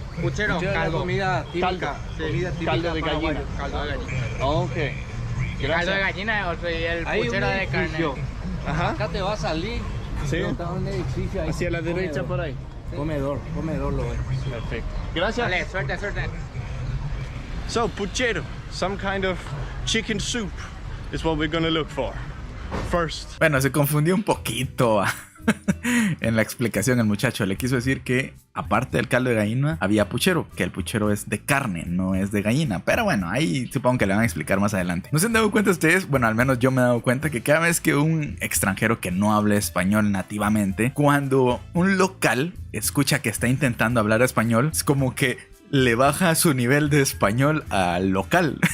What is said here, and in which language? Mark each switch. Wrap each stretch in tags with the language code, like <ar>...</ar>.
<es>Puchero, caldo. Comida típica. Sí. Comida típica Caldo de gallina. Caldo de gallina. Ok. Gracias. Caldo de gallina es otro y el puchero de carne. Ajá. Acá te va a salir. Sí. Está un edificio ahí. Hacia la derecha por ahí. Comedor lo ves. Perfecto. Gracias. Dale, suerte.</es> <en>So, puchero, some kind of chicken soup is what we're gonna look for. First.</en> <es>Bueno, se confundió un poquito en la explicación el muchacho. Le quiso decir que aparte del caldo de gallina había puchero, que el puchero es de carne, no es de gallina. Pero bueno, ahí supongo que le van a explicar más adelante. ¿No se han dado cuenta ustedes? Bueno, al menos yo me he dado cuenta que cada vez que un extranjero que no habla español nativamente, cuando un local escucha que está intentando hablar español, es como que le baja su nivel de español al local.</es>